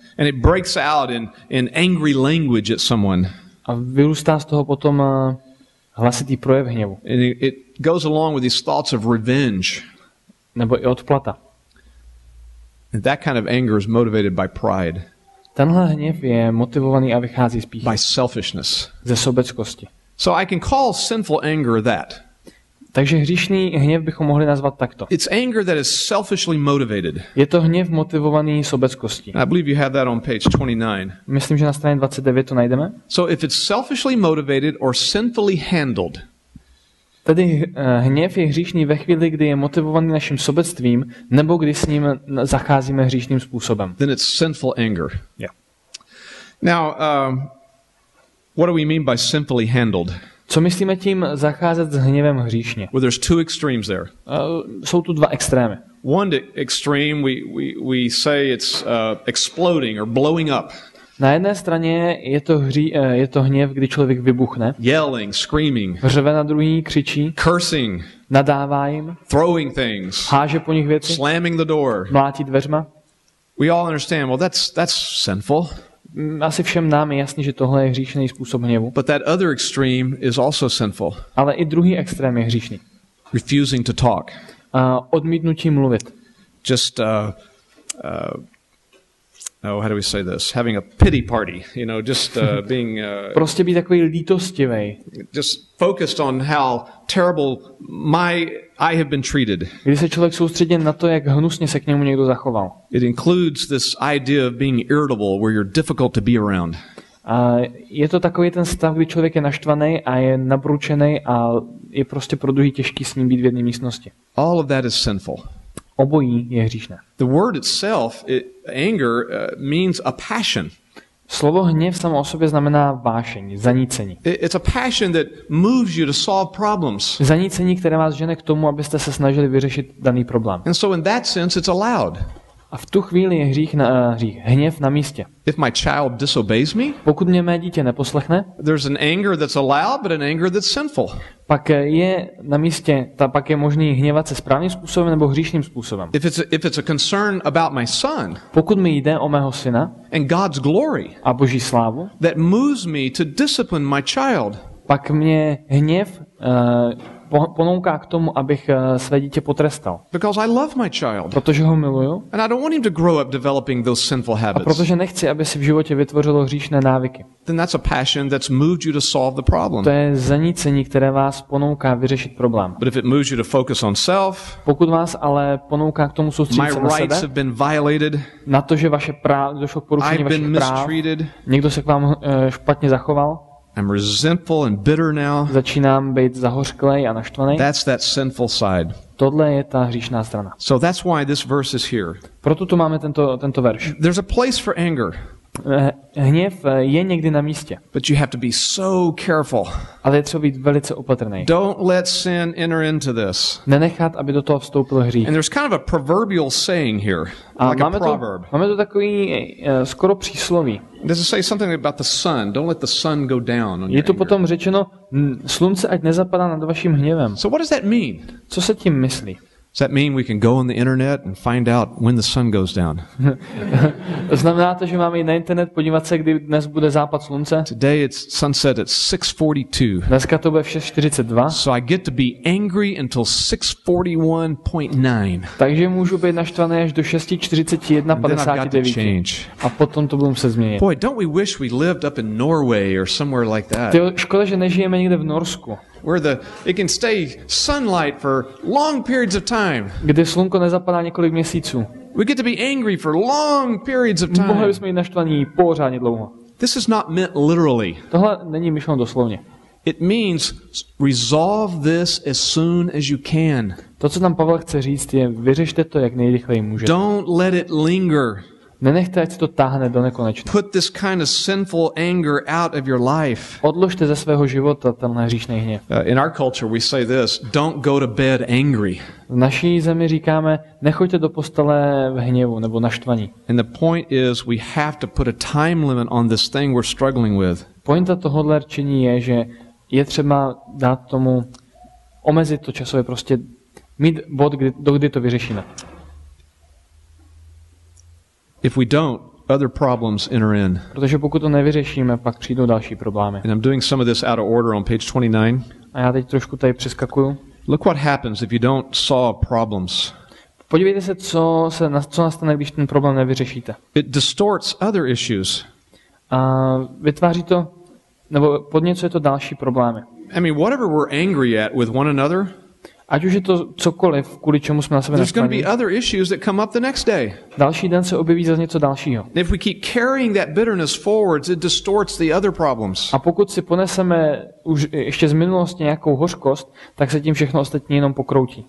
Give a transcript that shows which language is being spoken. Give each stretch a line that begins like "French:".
English: And it breaks out in angry language at someone.
Czech: A vyrůstá z toho potom hlasitý projev hněvu.
English: And it goes along with these thoughts of revenge.
Czech: Nebo i odplata.
English: And that kind of anger is motivated by pride.
Czech: Tenhle hněv je motivovaný a vychází spíš
English: by selfishness.
Czech: Ze sobeckosti.
English: So I can call sinful anger that.
Czech: Takže hříšný hněv bychom mohli nazvat takto.
English: It's anger that is selfishly motivated.
Czech: Je to hněv motivovaný sobeckostí.
English: I believe you have that on page 29.
Czech: Myslím, že na straně 29 to najdeme.
English: So if it's selfishly motivated or sinfully handled.
Czech: Tedy hněv je hříšný ve chvíli, kdy je motivovaný naším sobectvím, nebo kdy s ním zacházíme hříšným způsobem.
English: Then it's sinful anger. Yeah. Now, what do we mean by sinfully handled?
Czech: Co myslíme tím zacházet s hněvem hříšně?
English: Well, there's two extremes there.
Czech: Jsou tu dva extrémy.
English: One extreme, we say it's exploding or blowing up.
Czech: Na jedné straně je to hněv, kdy člověk vybuchne.
English: Yelling, screaming.
Czech: Řve na druhý, křičí.
English: Cursing.
Czech: Nadává jim.
English: Throwing things.
Czech: Háže po nich věci.
English: Slamming the door.
Czech: Mlátí dveřma.
English: We all understand, well, that's sinful.
Czech: Asi všem nám je jasný, že tohle je hříšný způsob hněvu.
English: But that other extreme is also sinful.
Czech: Ale i druhý extrém je hříšný.
English: Refusing to talk.
Czech: Odmítnutí mluvit.
English: Just how do we say this? Having a pity party, just being
Czech: prostě být takový lítostivý.
English: Just focused on how terrible I have been treated.
Czech: Když se člověk soustředí na to, jak hnusně se k němu někdo zachoval.
English: It includes this idea of being irritable, where you're difficult to be around.
Czech: A je to takový ten stav, kdy člověk je naštvaný a je nabručený a je prostě pro druhý těžký s ním být v jedné místnosti.
English: All of that is sinful.
Czech: Obojí je hříšné.
English: The word itself, anger, means a passion.
Czech: Slovo hněv samo o sobě znamená vášeň, zanícení.
English: It's a passion that moves you to solve problems.
Czech: Zanícení, které vás žene k tomu, abyste se snažili vyřešit daný problém.
English: And so in that sense it's allowed.
Czech: A v tu chvíli je hněv na místě.
English: If my child disobeys me,
Czech: pokud mě mé dítě neposlechne,
English: there's an anger that's allowed, but an anger that's sinful.
Czech: Pak je na místě, pak je možný hněvat se správným způsobem nebo hříšným způsobem.
English: If it's a concern about my son,
Czech: pokud mi jde o mého syna
English: and God's glory,
Czech: a Boží slávu,
English: that moves me to discipline my child,
Czech: pak mě hněv ponouká k tomu, abych své dítě potrestal.
English: Because I love my child.
Czech: Protože ho miluju.
English: And I don't want him to grow up developing those sinful habits.
Czech: A protože nechci, aby si v životě vytvořilo hříšné návyky.
English: Then that's a passion that's moved you to solve the problem.
Czech: To je zanícení, které vás ponouká vyřešit problém.
English: But if it moves you to focus on self,
Czech: pokud vás ale ponouká k tomu soustředit se na sebe,
English: have been violated,
Czech: na to, že vaše došlo k porušení vašich práv, někdo se k vám špatně zachoval,
English: I'm resentful and bitter now.
Czech: Začínám být zahořklej a naštvaný.
English: That's that sinful side.
Czech: Tohle je ta hříšná strana.
English: So that's why this verse is here.
Czech: Proto tu máme tento verš.
English: There's a place for anger.
Czech: Hněv je někdy na místě.
English: But you have to be so careful.
Czech: Ale je třeba být velice opatrný.
English: Don't let sin enter into this.
Czech: Nenechat, aby do toho vstoupil hřích.
English: And there's kind of a proverbial saying here, like a proverb.
Czech: Máme tu takový skoro přísloví.
English: Does it say something about the sun? Don't let the sun go down on
Czech: je tu potom řečeno, slunce ať nezapadá nad vaším hněvem.
English: So what does that mean?
Czech: Co se tím myslí?
English: Does that mean we can go on the internet and find out when the sun goes down?
Czech: Znamená to, že máme jít na internet, podívat se, kdy dnes bude západ slunce?
English: Today it's sunset at 6:42.
Czech: Dneska to bude v 6:42.
English: So I get to be angry until 6:41.9.
Czech: Takže můžu být naštvaný až do 6:41:59. A potom to budu muset změnit.
English: Boy, don't we wish we lived up in Norway or somewhere like that?
Czech: Tyjo, škoda, že nežijeme někde v Norsku.
English: Where it can stay sunlight for long periods of time.
Czech: Kde slunko nezapadá několik měsíců.
English: We get to be angry for long periods of time.
Czech: Mohli bychom být naštvaní pořádně dlouho.
English: This is not meant literally.
Czech: Tohle není myšleno doslovně.
English: It means resolve this as soon as you can.
Czech: To, co tam Pavel chce říct, je vyřešte to, jak nejrychleji můžete.
English: Don't let it linger.
Czech: Nenechte, ať se to táhne do nekonečna.
English: Put this kind of sinful anger out of your life.
Czech: Odložte ze svého života tenhle hříšný hněv.
English: In our culture we say this, don't go to bed angry.
Czech: V naší zemi říkáme, nechoďte do postele v hněvu nebo naštvaní.
English: And the point is we have to put a time limit on this thing we're struggling with.
Czech: Pointa tohohle rčení je, že je třeba dát tomu, omezit to časově, prostě mít bod, dokdy to vyřešíme.
English: If we don't, other problems enter in.
Czech: Protože pokud to nevyřešíme, pak přijdou další problémy.
English: And I'm doing some of this out of order on page 29.
Czech: A já teď trošku tady přeskakuju.
English: Look what happens if you don't solve problems.
Czech: Podívejte se, co nastane, když ten problém nevyřešíte.
English: It distorts other issues.
Czech: A vytváří to, nebo podněcuje to další problémy.
English: I mean, whatever we're angry at with one another,
Czech: ať už je to cokoliv, kvůli čemu jsme na sebe
English: there's going to
Czech: naštvaní.
English: be other issues that come up the next day.
Czech: Další den se objeví zase něco dalšího.
English: If we keep carrying that bitterness forwards, it distorts the other problems.
Czech: A pokud si poneseme už ještě z minulosti nějakou hořkost, tak se tím všechno ostatní jenom pokroutí.